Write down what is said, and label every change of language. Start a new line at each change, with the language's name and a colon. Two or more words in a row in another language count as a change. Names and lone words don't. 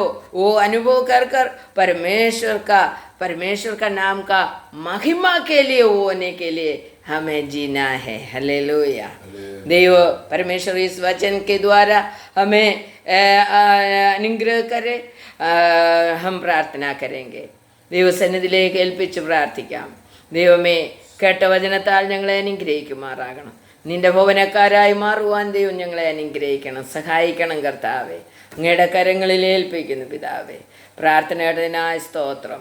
Hindi: वो अनुभव कर परमेश्वर का नाम का महिमा के लिए होने के लिए हमें जीना है. हालेलूया. देव परमेश्वर इस वचन के द्वारा हमें അനുഗ്രഹം करे. हम प्रार्थना करेंगे.
Malayalam: ദൈവസന്നിധിയിലേക്ക് ഏൽപ്പിച്ച് പ്രാർത്ഥിക്കാം. ദൈവമേ, കേട്ട വചനത്താൽ ഞങ്ങളെ അനുഗ്രഹിക്കുമാറാകണം. നിന്റെ ഭവനക്കാരായി മാറുവാൻ ദൈവം ഞങ്ങളെ അനുഗ്രഹിക്കണം, സഹായിക്കണം. കർത്താവേ, അങ്ങയുടെ കരങ്ങളിൽ ഏൽപ്പിക്കുന്നു പിതാവേ. പ്രാർത്ഥനയുടേതിനായി സ്തോത്രം.